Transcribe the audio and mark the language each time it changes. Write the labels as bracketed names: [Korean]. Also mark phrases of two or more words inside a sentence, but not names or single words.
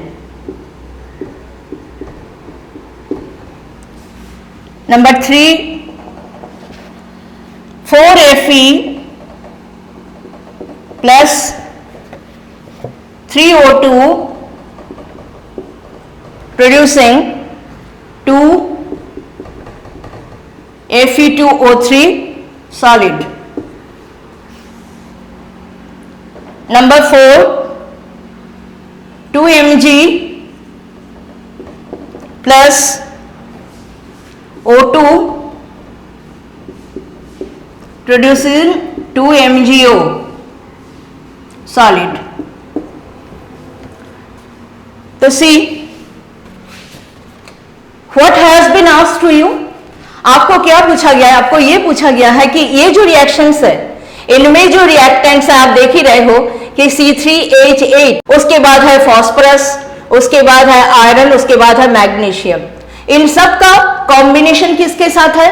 [English] Number 3, 4Fe plus 3O2 producing 2Fe2O3 solid। Number 4, 2Mg plus O2 producing 2MgO solid। तो see what has been asked to you, [Hindi] आपको क्या पूछा गया है? आपको ये पूछा गया है कि ये जो रिएक्शंस है इनमें जो रिएक्टेंट्स है आप देख ही रहे हो कि C3H8, उसके बाद है फास्फोरस, उसके बाद है आयरन, उसके बाद है मैग्नीशियम। इन सब का कॉम्बिनेशन किसके साथ है?